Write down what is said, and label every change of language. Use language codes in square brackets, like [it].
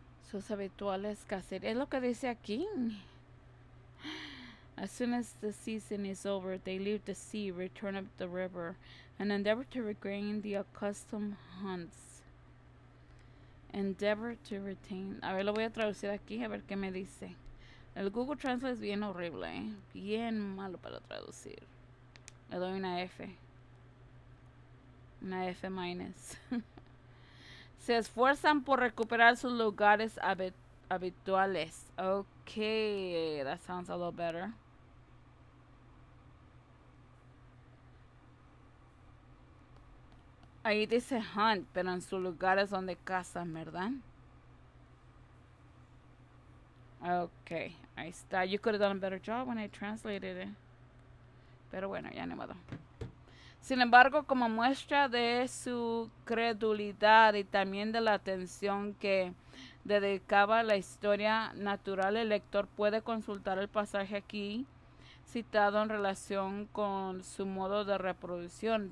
[es] Sus habituales cacerías. Es lo que dice aquí. [en] As soon as the season is over, they leave the sea, return up the river, and endeavor to regain the accustomed hunts. Endeavor to retain. [es] A ver, lo voy a traducir aquí, a ver qué me dice. El Google Translate es bien horrible, ¿eh? Bien malo para traducir. Le doy una F. Una F minus. Se esfuerzan por recuperar sus lugares habituales. [en] Okay, that sounds a lot better. [es] Ahí dice hunt, pero en sus lugares donde cazan, ¿verdad? Okay, ahí está. [en] You could have done a better job when I translated it. [es] Pero bueno, ya ni modo. Sin embargo, como muestra de su credulidad y también de la atención que dedicaba a la historia natural, el lector puede consultar el pasaje aquí citado en relación con su modo de reproducción.